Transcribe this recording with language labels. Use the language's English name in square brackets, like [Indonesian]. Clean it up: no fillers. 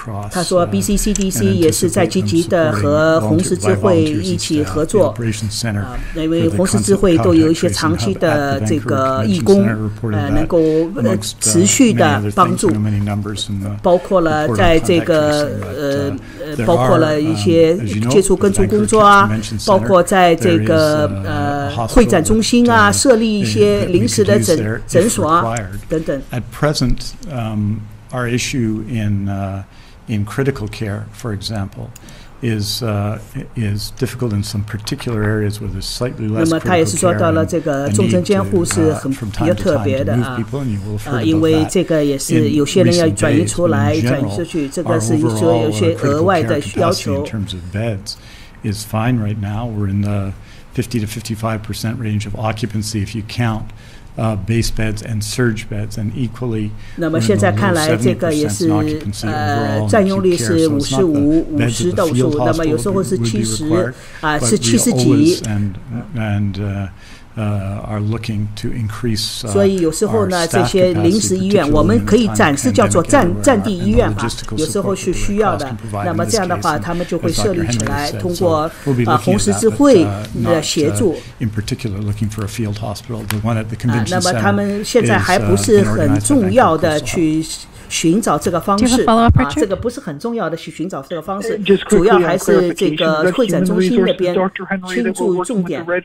[Chinese] 他说 BC CDC 也是在积极的和红十字会一起合作，因为红十字会都有一些长期的这个义工，能够持续的帮助，包括了在这个包括了一些接触跟踪工作包括在这个会展中心设立一些临时的诊所等等。 [English] At present, our issue in critical care, for example, is difficult in some particular areas where there's slightly less critical care. [Chinese] 那么他也是说到了这个重症监护是比较特别的因为这个也是有些人要转移出来，转移出去，这个是说有些额外的要求。 [English] In terms of beds is fine right now. We're in the 50 to 55% range of occupancy if you count base beds and surge beds, and equally [Chinese] 那么现在看来这个也是占用率是55%到55%，那么有时候是70是70几 [English] are looking to increase [Chinese] 所以有时候呢这些临时医院我们可以暂时叫做战地医院有时候是需要的，那么这样的话他们就会设立起来，通过红十字会的协助那么他们现在还不是很重要的去寻找这个方式这个不是很重要的去寻找这个方式，主要还是这个会展中心那边倾注重点。